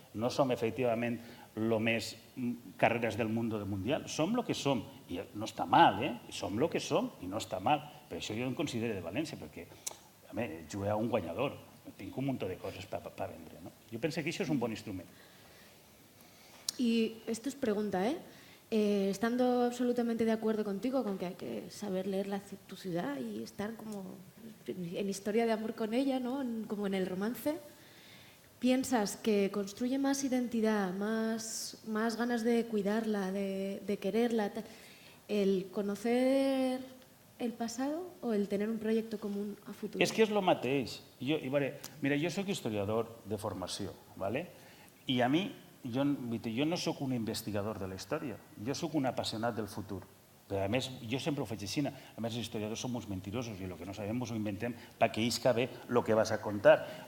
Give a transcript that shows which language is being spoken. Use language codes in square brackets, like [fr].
[ca] No som efectivament el més carreres del món del mundial, som el que som, i no està mal, som el que som i no està mal. Per això jo em considero de València, perquè jugué a un guanyador, tinc un munt de coses per vendre. Jo penso que això és un bon instrument. [es] Y esto es pregunta, estando absolutamente de acuerdo contigo con que hay que saber leer tu ciudad y estar como en historia de amor con ella, ¿no? Como en el romance, ¿piensas que construye más identidad, más ganas de cuidarla, de quererla, el conocer el pasado o el tener un proyecto común a futuro? [ca] És que és el mateix. Mira, jo soc historiador de formació, i a mi, jo no soc un investigador de la història, jo soc un apassionat del futur. Però a més, jo sempre ho faig així. A més, els historiadors som uns mentirosos i el que no sabem ho inventem perquè isca bé el que vas a contar.